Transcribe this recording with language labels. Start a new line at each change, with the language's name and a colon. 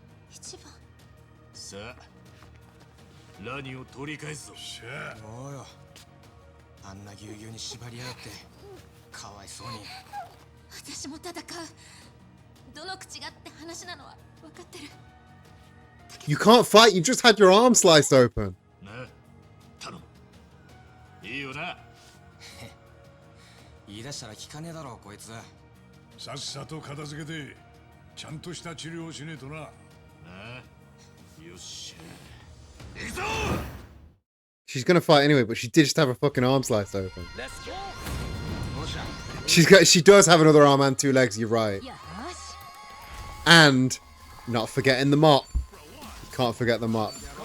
Japanese: 一番さあ、ラニを取り返すぞ。しゃあ。おうよあんなぎゅうぎゅうに縛りやがってかわいそうに私も戦うどの口がって話なのは分かってる
English: You can't fight, you just had your arm sliced open.
Japanese: な、頼む。いいよな。言い出したら聞かねえだろこいつさっさと片付けてちゃんとした治療をしねえとな。なあ、よっしゃ。行くぞ。
English: She's gonna fight anyway, but she did just have her fucking arm sliced open. Let's go. She does have another arm and two legs, you're right. And not forgetting the mop. You can't forget the mop.